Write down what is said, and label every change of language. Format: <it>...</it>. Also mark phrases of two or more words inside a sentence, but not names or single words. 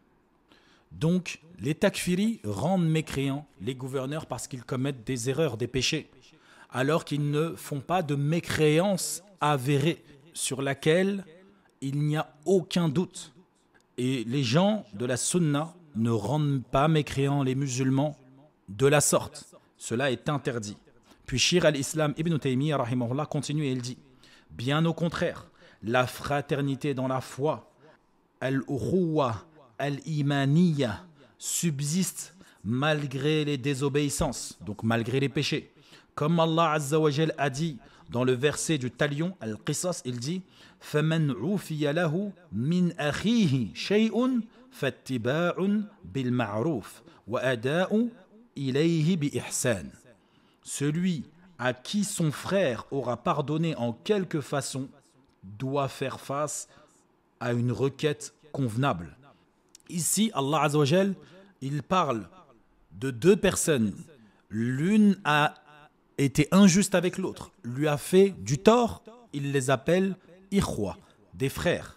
<fr>Donc, les takfiris rendent mécréants les gouverneurs parce qu'ils commettent des erreurs, des péchés, alors qu'ils ne font pas de mécréance avérée sur laquelle il n'y a aucun doute. Et les gens de la sunna ne rendent pas mécréants les musulmans de la sorte. Cela est interdit. Puis Shir al-Islam Ibn Taymiyyah rahimahullah continue et il dit: bien au contraire, la fraternité dans la foi,</fr> <ar>الأخوة الإيمانية,</ar> <fr>subsiste malgré les désobéissances, donc malgré les péchés. Comme Allah</fr> <ar>عز وجل</ar> <fr>a dit dans le verset du Talion, Al-Qisas, il dit:</fr> <ar>فَمَنْ عُوفِيَ لَهُ مِنْ أَخِيهِ شَيْءٌ فَاتِّبَاعٌ بِالْمَعْرُوفِ وَأَدَاءٌ إِلَيْهِ بِإِحْسَانٍ.</ar> <fr>Celui à qui son frère aura pardonné en quelque façon doit faire face à une requête convenable. Ici, Allah</fr> <ar>عز وجل,</ar> <fr>il parle de deux personnes. L'une a été injuste avec l'autre, lui a fait du tort, il les appelle ikhwa, des frères.</fr>